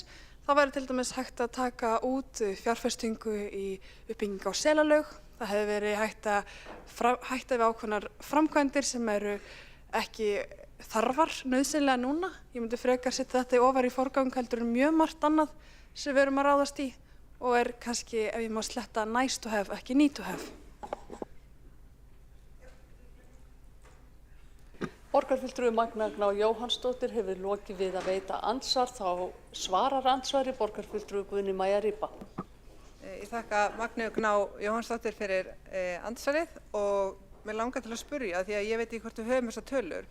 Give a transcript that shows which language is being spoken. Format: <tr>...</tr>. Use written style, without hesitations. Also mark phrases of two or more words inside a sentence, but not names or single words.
<is>Það væri til dæmis hægt að taka út fjárfestingu í uppbyggingu á Selalaug. Það hefði verið hægt að hætta við ákveðnar framkvæmdir sem eru ekki þarfar nauðsynlega núna. Ég myndi frekar setja þetta ofar í forgang heldur en mjög margt annað sem við erum að ráðast í og er kannski, ef ég má sletta,</is> <en>nice to have, ekki need to have.</en> <is>Borgarfulltrúi Magnea Gná Jóhannsdóttir hefur lokið við að veita andsvar, þá svarar andsvari borgarfulltrúi Guðný Maja Rýba. Ég þakka Magneu Gná Jóhannsdóttir fyrir andsvarið og mér langar til að spyrja því að ég veit ekki hvort við höfum þessar tölur.</is>